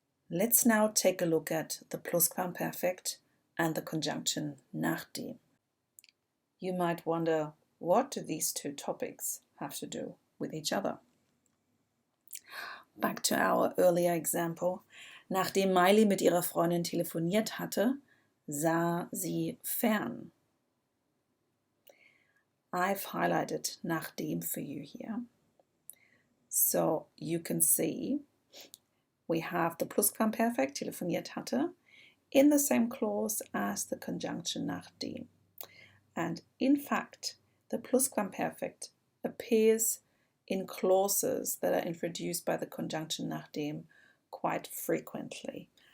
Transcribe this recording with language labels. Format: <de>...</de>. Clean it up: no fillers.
<en>Let's now take a look at the Plusquamperfekt and the conjunction nachdem. You might wonder, What do these two topics have to do with each other? Back to our earlier example.</en> <de>Nachdem Miley mit ihrer Freundin telefoniert hatte, sah sie fern.</de> <en>I've highlighted nachdem for you here. So you can see we have the Plusquamperfekt, telefoniert hatte, in the same clause as the conjunction nachdem. And in fact, the Plusquamperfekt appears in clauses that are introduced by the conjunction nachdem quite frequently.</en>